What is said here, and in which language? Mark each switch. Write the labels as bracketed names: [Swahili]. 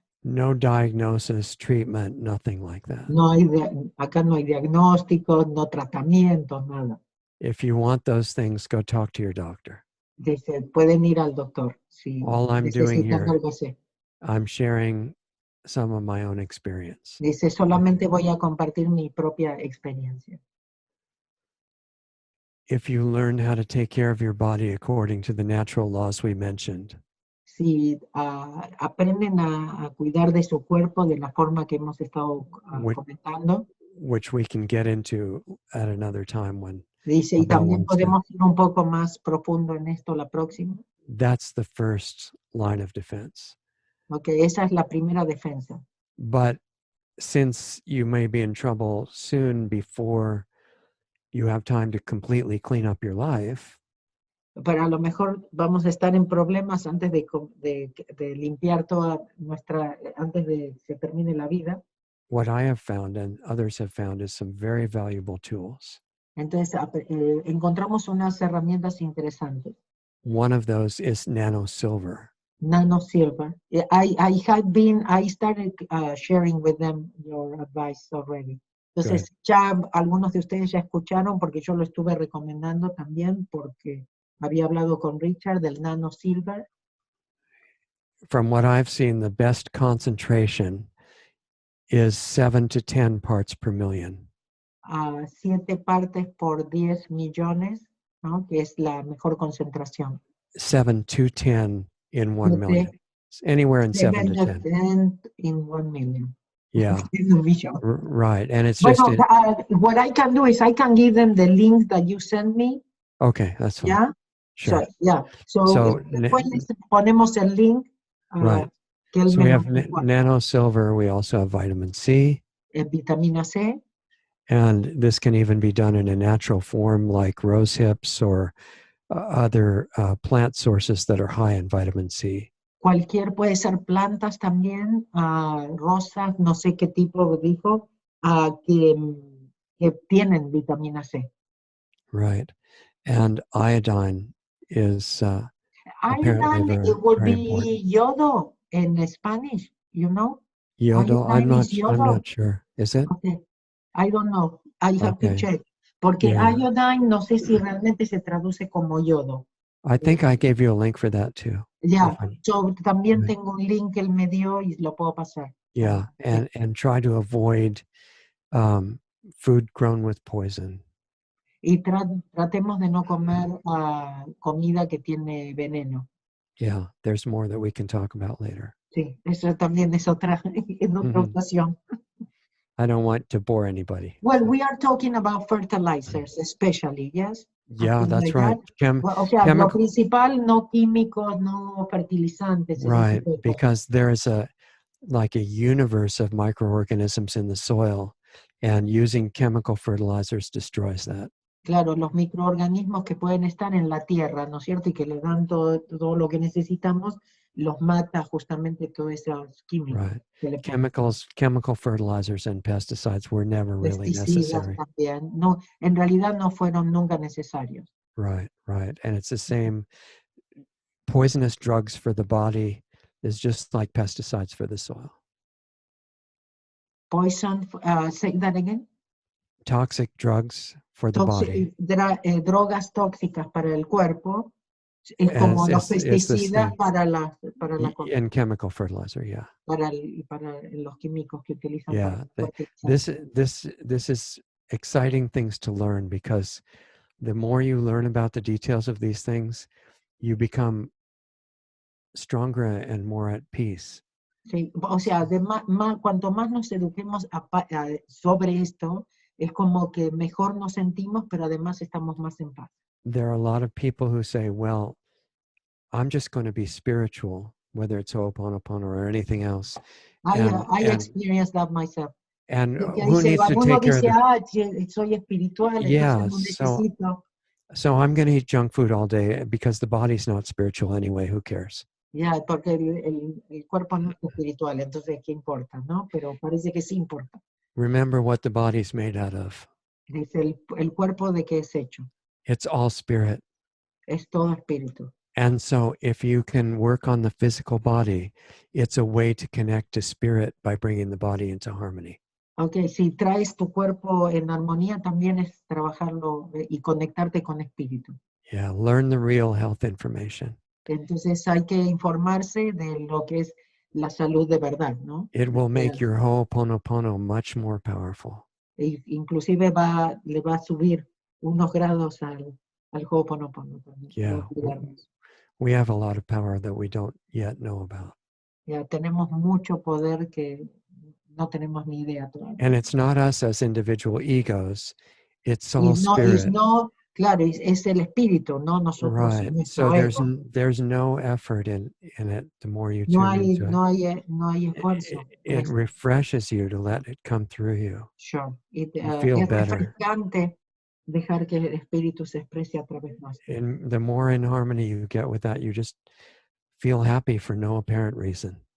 [English] No diagnosis, treatment, nothing like that. [Spanish] No hay acá no hay diagnósticos, no tratamientos, nada. [English] If you want those things, go talk to your doctor. [Spanish] Dice, pueden ir al doctor si [English] All I'm doing [Spanish] necesitan [English] here, [Spanish] algo así. [English] I'm sharing some of my own experience. [Spanish] Dice, solamente voy a compartir mi propia experiencia. [English] If you learn how to take care of your body according to the natural laws we mentioned, [Spanish] Si aprenden a cuidar de su cuerpo de la forma que hemos estado comentando. [English] Which we can get into at another time when. [Spanish] Dice, y también podemos ir un poco más profundo en esto la próxima. [English] That's the first line of defense. [Spanish] Okay, esa es la primera defensa. [English] But since you may be in trouble soon before you have time to completely clean up your life, [Spanish] pero a lo mejor vamos a estar en problemas antes de limpiar toda antes de que se termine la vida. [English] What I have found and others have found is some very valuable tools. [Spanish] Entonces encontramos unas herramientas interesantes. [English] One of those is nanosilver. Nanosilver. I started sharing with them your advice already. [Spanish] Entonces ya algunos de ustedes ya escucharon porque yo lo estuve recomendando también porque había hablado con Richard del nanosilver. [English] From what I've seen, the best concentration is 7 to 10 parts per million. [Spanish] 7 partes por 10 millones, ¿no? Que es la mejor concentración. [English] 7 to 10 in 1 million. Anywhere in 7 to 10. In 1 million. Yeah. Right. And it's well, just. What I can do is I can give them the link that you sent me. Okay, that's fine. Yeah. Sure. So, yeah. [Spanish] So después ponemos el link. [English] Right. So we have nanosilver. We also have vitamin C. [Spanish] Vitamina C. [English] And this can even be done in a natural form like rose hips or other plant sources that are high in vitamin C. [Spanish] Cualquier puede ser plantas también, rosas, no sé qué tipo dijo, que tienen vitamina C. [English] Right. And iodine is iodine, it would be important. yodo in Spanish, you know? Yodo, I'm not sure. Is it? Okay. I don't know. I have to check. [Spanish] Porque iodine no sé si realmente se traduce como yodo. [English] I think I gave you a link for that too. [Spanish] Yeah, yo también tengo un link que él me dio y lo puedo pasar. [English] Yeah, and try to avoid food grown with poison. [Spanish] Y tratemos de no comer comida que tiene veneno. [English] Yeah, there's more that we can talk about later. [Spanish] Sí, eso también es otra ocasión. [English] I don't want to bore anybody. Well, we are talking about fertilizers, especially, yes? Yeah, that's right. [Spanish] O sea, lo principal, no químicos, no fertilizantes. [English] Right, because there is a universe of microorganisms in the soil, and using chemical fertilizers destroys that. [Spanish] Claro, los microorganismos que pueden estar en la tierra, ¿no es cierto? Y que le dan todo lo que necesitamos, los mata justamente todos esos químicos. [English] Right. Chemical fertilizers and pesticides were never really necessary. [Spanish] También. No, en realidad no fueron nunca necesarios. [English] Right, right. And it's the same. Poisonous drugs for the body is just like pesticides for the soil. Poison, say that again. Toxic drugs for the body. [Spanish] Drogas tóxicas para el cuerpo es como los [English] It's the [Spanish] pesticidas [English] same. [Spanish] para la cosa, [English] And chemical fertilizer, yeah. [Spanish] para los químicos que utilizan para [English] Yeah. [Spanish] la fertilización. [English] This is exciting things to learn, because the more you learn about the details of these things, you become stronger and more at peace. [Spanish] Sí, o sea, cuanto más nos eduquemos sobre esto, es como que mejor nos sentimos, pero además estamos más en paz. [English] There are a lot of people who say, well, I'm just going to be spiritual, whether it's Ho'oponopono or anything else. I experienced that myself. And [Spanish] Que [English] who [Spanish] dice, [English] needs to [Spanish] uno [English] take care [Spanish] dice, [English] of the... [Spanish] soy espiritual, [English] Yeah, [Spanish] entonces no necesito. [English] so I'm going to eat junk food all day because the body's not spiritual anyway. Who cares? [Spanish] Ya, porque el cuerpo no es espiritual, entonces, ¿qué importa, no? Pero parece que sí importa. [English] Remember what the body's made out of. [Spanish] Dice, el cuerpo de qué es hecho. [English] It's all spirit. [Spanish] Es todo espíritu. [English] And so if you can work on the physical body, it's a way to connect to spirit by bringing the body into harmony. [Spanish] Ok, si traes tu cuerpo en armonía, también es trabajarlo y conectarte con espíritu. [English] Yeah, learn the real health information. [Spanish] Entonces hay que informarse de lo que es la salud de verdad, ¿no? [English] It will make your Ho'oponopono much more powerful. [Spanish] Inclusive le va a subir unos grados al Ho'oponopono también. [English] Yeah, we have a lot of power that we don't yet know about. [Spanish] Ya tenemos mucho poder que no tenemos ni idea todavía. [English] And it's not us as individual egos, it's all spirit. [Spanish] Claro, es el espíritu, no nosotros. [English] Right. So there's no effort in it the more you tune into it. [Spanish] No hay esfuerzo. [English] It refreshes you to let it come through you. Sure. You feel better. [Spanish] Es refrescante dejar que el espíritu se exprese a través nuestro. [English] And the more in harmony you get with that, you just feel happy for no apparent reason.